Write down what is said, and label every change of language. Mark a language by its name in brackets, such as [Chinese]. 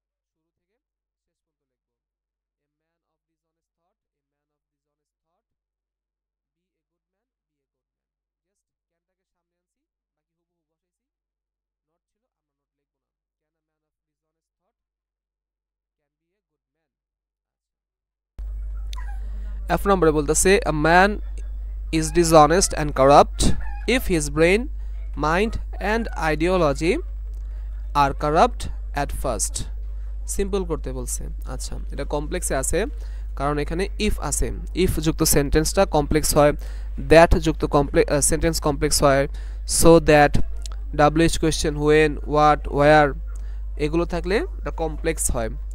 [Bangla] শুরু থেকে শেষ পর্যন্ত লিখব [English] A man of dishonest thought, a man of dishonest thought, be a good man, be a good man. [Bangla] Just ক্যানটাকে সামনে আনছি, বাকি হুবহু বসাইছি। নট ছিল, আমরা নট লিখব না। [English] Can a man of dishonest thought can be a good man. [Bangla] আচ্ছা, এফ নম্বরে বলতেছে [English] a man is dishonest and corrupt if his brain, mind and ideology are corrupt at first. [Bangla] Simple করতে বলছে। আচ্ছা, এটা কমপ্লেক্সে আছে কারণ এখানে ইফ আছে, ইফ যুক্ত সেন্টেন্সটা কমপ্লেক্স হয়, দ্যাট যুক্ত সেন্টেন্স কমপ্লেক্স হয়, so that, WH question, when, what, wire এগুলো থাকলে এটা কমপ্লেক্স হয়।